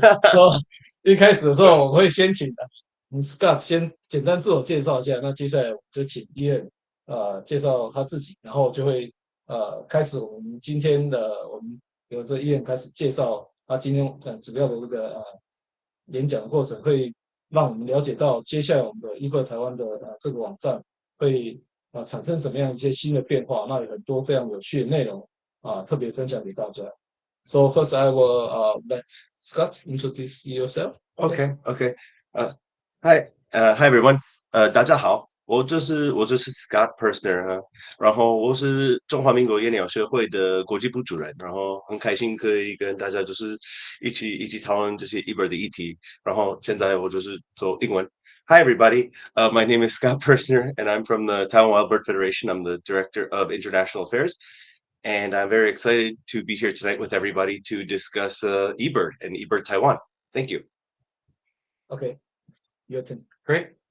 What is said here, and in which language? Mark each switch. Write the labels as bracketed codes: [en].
[zh] 说一开始的时候，我们会先请Scott 先简单自我介绍一下，那接下来我们就请 Ian 介绍他自己，然后就会开始我们今天的我们由这 Ian 开始介绍他今天主要的这个演讲的过程，会让我们了解到接下来我们的eBird台湾的这个网站会产生什么样一些新的变化，那有很多非常有趣的内容特别分享给大家。 [en] So first, I will let Scott introduce yourself. Okay, okay. Hi everyone. [zh] 大家好，我就是 Scott Persner 然后我是中华民国野鸟协会的国际部主任，然后很开心可以跟大家就是一起讨论这些eBird的议题，然后现在我就是做英文。 [en] Hi everybody. My name is Scott Persner, and I'm from the Taiwan Wild Bird Federation. I'm the Director of International Affairs. And I'm very excited to be here tonight with everybody to discuss eBird and eBird Taiwan. Thank you. Okay, your turn. Great.